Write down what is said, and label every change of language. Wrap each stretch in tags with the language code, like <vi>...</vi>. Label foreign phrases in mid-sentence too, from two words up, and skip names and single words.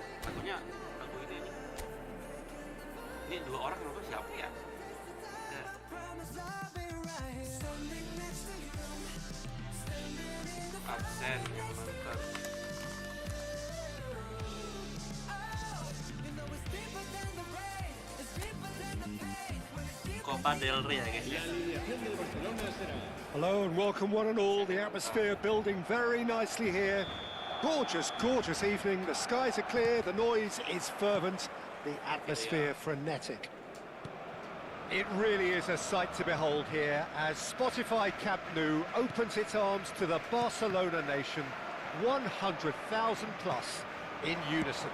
<id>Lagunya lagu ini nih. Ini dua orang apa siapa ya? Absen yang nonton. Copa del Rey ya guys ya.</id> <en>Hello and welcome one and all. The atmosphere building very nicely here. Gorgeous, gorgeous evening. The skies are clear, the noise is fervent, the atmosphere frenetic. It really is a sight to behold here as Spotify Camp Nou opens its arms to the Barcelona nation, 100,000 plus in unison.</en>